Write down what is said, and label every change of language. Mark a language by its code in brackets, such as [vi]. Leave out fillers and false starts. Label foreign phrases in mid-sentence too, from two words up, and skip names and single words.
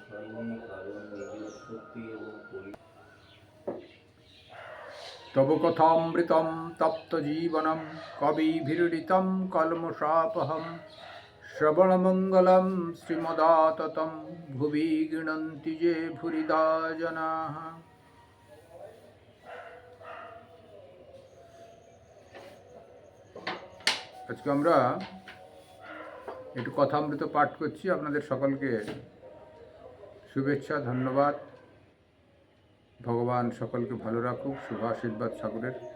[sa] तव कथामृतं तप्त जीवनं कविभिरीडितं कल्मषापहं श्रवणमंगलं श्रीमदाततं भुवि गृह्णन्ति ये भूरिदा जनाः। [bn] আজকে আমরা একটু কথামৃত পাঠ করছি। আপনাদের সকলকে শুভেচ্ছা, ধন্যবাদ। ভগবান সকলকে ভালো রাখুক, শুভ আশীর্বাদ সাগরের।